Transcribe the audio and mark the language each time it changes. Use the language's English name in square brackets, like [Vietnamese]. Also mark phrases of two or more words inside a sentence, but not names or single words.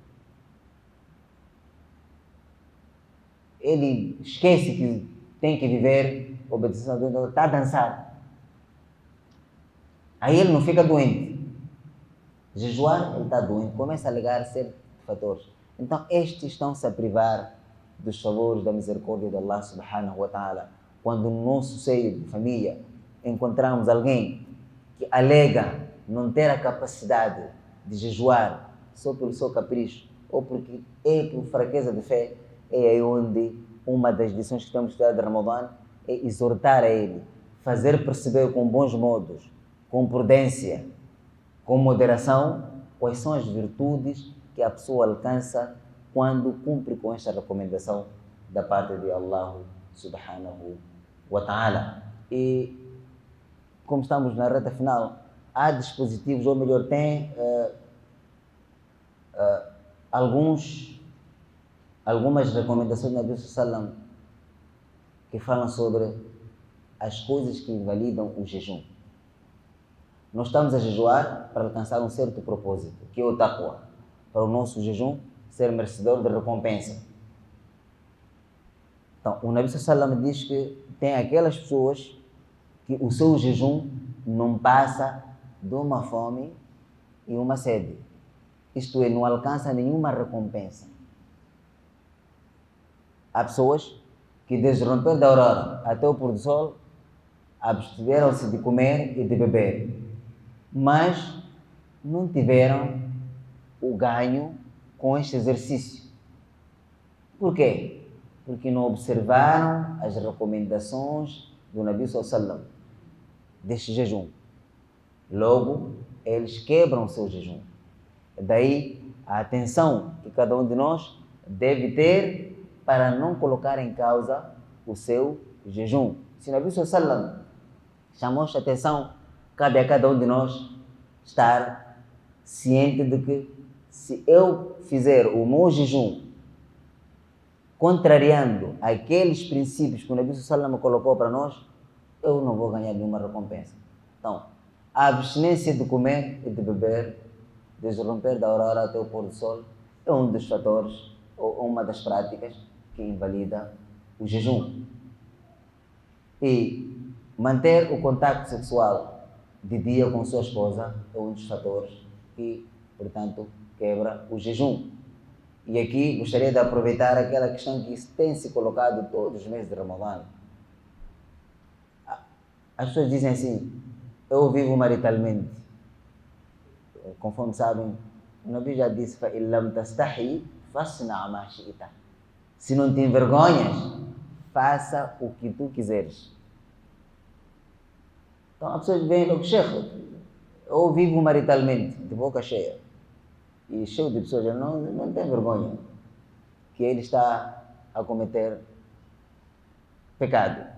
[Portuguese] Ele esquece que tem que viver obediência a Deus, está a dançar. Aí ele não fica doente. Jejuar, ele está doente, começa a alegar ser fatores. Então, estes estão-se a privar dos favores da misericórdia de Allah [Arabic] سبحانه وتعالى. [Portuguese] Quando no nosso seio de família encontramos alguém que alega não ter a capacidade de jejuar só pelo seu capricho ou porque é por fraqueza de fé, é aí onde uma das lições que temos de estudar de Ramadã é exortar a ele, fazer perceber com bons modos, com prudência, com moderação, quais são as virtudes que a pessoa alcança quando cumpre com esta recomendação da parte de Allah [Arabic] سبحانه وتعالى. [Portuguese] E como estamos na reta final, há dispositivos, ou melhor, tem algumas recomendações do [Arabic] نبي صلى الله عليه وسلم [Portuguese] que falam sobre as coisas que invalidam o jejum. Nós estamos a jejuar para alcançar um certo propósito, que é o taqwa, para o nosso jejum ser merecedor de recompensa. Então, o [Arabic] نبي صلى الله عليه وسلم [Portuguese] diz que tem aquelas pessoas que o seu jejum não passa de uma fome e uma sede. Isto é, não alcança nenhuma recompensa. Há pessoas que desde o romper da aurora até o pôr do sol abstiveram-se de comer e de beber, mas não tiveram o ganho com este exercício. Por quê? Porque não observaram as recomendações do [Arabic] نبي صلى الله عليه وسلم [Portuguese] deste jejum. Logo, eles quebram o seu jejum. Daí a atenção que cada um de nós deve ter para não colocar em causa o seu jejum. Se o [Arabic] نبي صلى الله عليه وسلم [Portuguese] chamou esta atenção, cabe a cada um de nós estar ciente de que se eu fizer o meu jejum contrariando aqueles princípios que o [Arabic] نبي صلى الله عليه وسلم [Portuguese] colocou para nós, eu não vou ganhar nenhuma recompensa. Então, a abstinência de comer e de beber desde o romper da aurora até o pôr do sol, é um dos fatores, ou uma das práticas que invalida o jejum. E manter o contacto sexual de dia com sua esposa é um dos fatores que, portanto, quebra o jejum. E aqui gostaria de aproveitar aquela questão que tem se colocado todos os meses de Ramadã. As pessoas dizem assim: eu vivo maritalmente. Conforme sabem, o Nabi já disse: [Arabic] فَإِنْ لَمْ تَسْتَحِي فَاصْنَعْ مَا شِئْتَ. [Portuguese] Se não te envergonhas, faça o que tu quiseres. Então as pessoas veem logo: Sheikh, eu vivo maritalmente, de boca cheia. E cheio de pessoas não tem vergonha que ele está a cometer pecado.